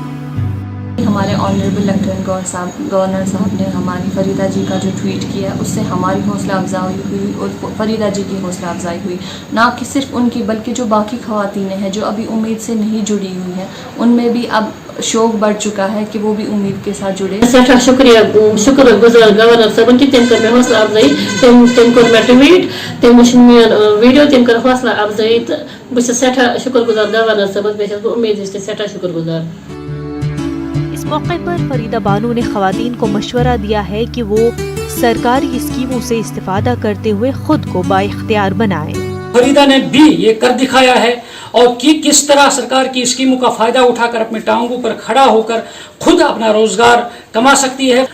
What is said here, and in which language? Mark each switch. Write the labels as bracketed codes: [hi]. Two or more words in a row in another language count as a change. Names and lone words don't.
[hi] हमारे [en] honourable lieutenant governor [hi] साहब ने हमारी फरीदा जी का जो ट्वीट किया उससे हमारी हौसला अफजाई हुई और फरीदा जी की हौसला अफजाई हुई, ना कि सिर्फ उनकी बल्कि जो बाकी ख़वातीन हैं जो अभी उम्मीद से नहीं जुड़ी हुई हैं उनमें भी अब शौक बढ़ चुका है कि वो भी उम्मीद के साथ जुड़े। [ks] सठा शुक्रिया शुक्र गुजार गवर्नर साहब की तम कर मे हौसला अफजाई, तम कर मे ट्वीट, तम मेन वीडियो, तम कर हौसला अफजाई, तो बस सठा शुक्र गुजार गवर्नर साहब बह उम्मीद सठा शुक्र गुजार। [hi] इस मौके पर फरीदा बानो ने खवातीन को मशवरा दिया है कि वो सरकारी स्कीमों से इस्तेफादा करते हुए खुद को बाइख्तियार बनाएं। फरीदा ने भी ये कर दिखाया है और कि किस तरह सरकार की स्कीमों का फायदा उठाकर अपने टांगों पर खड़ा होकर खुद अपना रोजगार कमा सकती है।